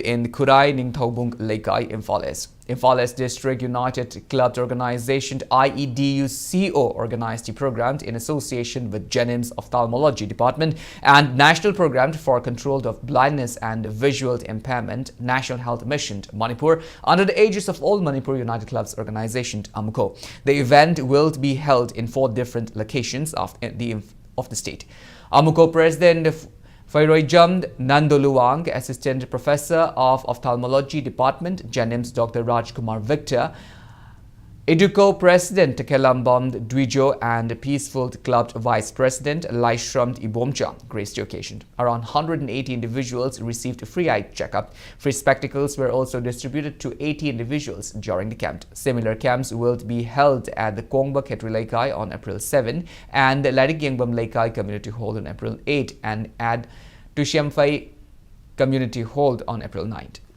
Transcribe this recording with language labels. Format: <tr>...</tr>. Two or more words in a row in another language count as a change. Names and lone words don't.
<en>in Kurai Ningthaubung Laikai, Imphal District United Club Organization IEDUCO organized the program in association with Jennings Ophthalmology Department and National Program for Control of Blindness and Visual Impairment National Health Mission Manipur under the aegis of All Manipur United Clubs Organization AMUCO. The event will be held in 4 different locations of the state. AMUCO President Fairoijam Nandoluang, Assistant Professor of Ophthalmology Department, Jennings Dr. Rajkumar Victor, Educo President Kelambam Dwijo and Peaceful Club Vice President Laishram Ibomcha graced the occasion. Around 180 individuals received a free eye checkup. Free spectacles were also distributed to 80 individuals during the camp. Similar camps will be held at the Kongba Ketri Laikai on April 7 and the Ladigyingbam Laikai Community Hall on April 8 and at Tushiamphai Community Hall on April 9.</en>